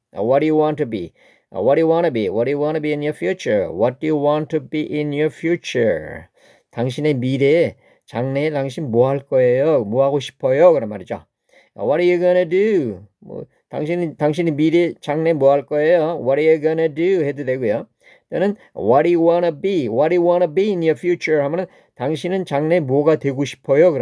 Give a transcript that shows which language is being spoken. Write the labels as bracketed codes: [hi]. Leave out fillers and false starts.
[en] What do you want to be? What do you want to be? What do you want to be in your future? What do you want to be in your future? [ko] 당신의 미래에 장래에 당신 뭐 할 거예요? 뭐 하고 싶어요? 그런 말이죠. [en] What are you gonna do? [ko] 뭐 당신이 미래 장래 뭐 할 거예요? [en] What are you gonna do? [ko] 해도 되고요. [en] 또는 What do you wanna be? What do you wanna be in your future? [ko] 하면은 당신은 장래 뭐가 되고 싶어요?